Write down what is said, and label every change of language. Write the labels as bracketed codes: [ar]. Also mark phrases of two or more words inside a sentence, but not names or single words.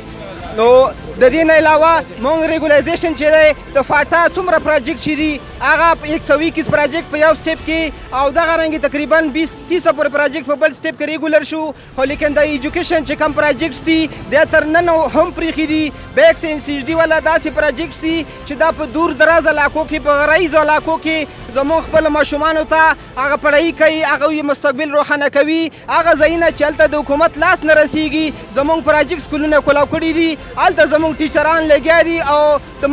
[ps] نو د دې نه علاوه مونږ ریګولایزیشن چې دی د فاټا څومره پروجیکټ چې دي هغه 121 پروجیکټ په یو سټیپ کې او دغه رنګې تقریبا 20-30 پورې پروجیکټ په بل سټیپ کې ریګولر شو خو لیکن د ایجوکیشن چې کوم پروجیکټس دي دا تر نن هم پرېښي دي. بیکس NCHD والا داسې پروجیکټس دي چې دا په دور دراز علاقو کې په غرایزو علاقو کې زموږ خپل ماشومانو ته هغه پړهی کوي هغه یې مستقبل روښانه کوي هغه ځایونه چې هلته د حکومت لاس نه رسیږي زموږ پروجیکټ سکولونه کولاو کړي دي هلته زموږ ټیچران لګیا دي او د